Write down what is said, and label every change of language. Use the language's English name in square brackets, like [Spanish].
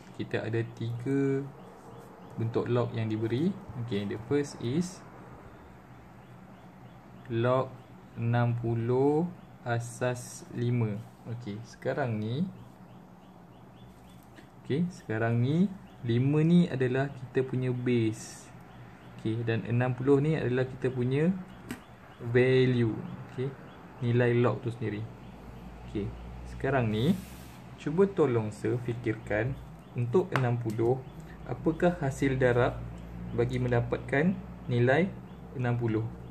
[Malay] Kita ada 3 bentuk log yang diberi. [English] Okay, the first is log 60 asas 5. [Malay] Okay, sekarang ni 5 ni adalah kita punya base. Okay, dan 60 ni adalah kita punya value. Okay, nilai log tu sendiri. Okay, sekarang ni cuba tolong sir fikirkan untuk 60, apakah hasil darab bagi mendapatkan nilai 60.